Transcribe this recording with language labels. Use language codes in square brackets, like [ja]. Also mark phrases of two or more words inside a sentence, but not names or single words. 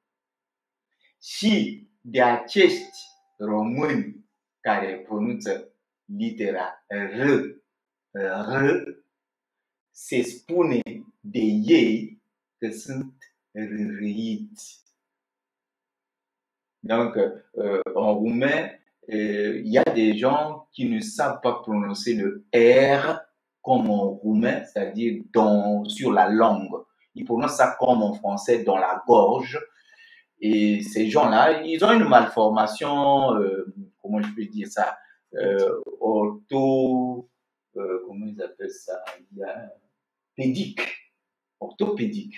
[ro] Și de acești români care pronunță litera R, se spune de ei că sunt râiți. [fr] Donc, en roumain, il y a des gens qui ne savent pas prononcer le R comme en roumain, c'est-à-dire sur la langue. Ils prononcent ça comme en français, dans la gorge. Et ces gens-là, ils ont une malformation, comment je peux dire ça, comment ils appellent ça, il y a pédique, orthopédique.